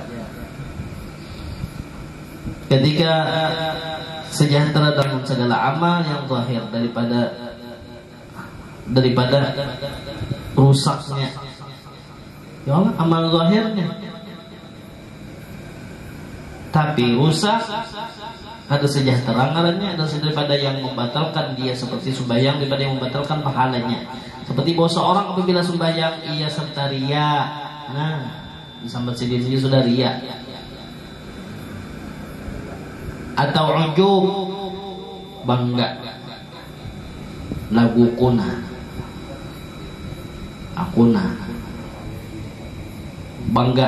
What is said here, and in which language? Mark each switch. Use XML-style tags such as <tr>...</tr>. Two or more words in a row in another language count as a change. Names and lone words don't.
<id>Ketika sejahtera dalam segala amal yang zahir daripada rusaknya ya Allah, amal zahirnya. Tapi rusak ada sejahtera ngarannya, ada daripada yang membatalkan dia seperti sembahyang, daripada yang membatalkan pahalanya. Seperti bahwa seorang apabila sembahyang ia serta ria, nah disambat sendiri sudah ria. Atau ujub, bangga, lagu kuna, akuna, bangga.</id>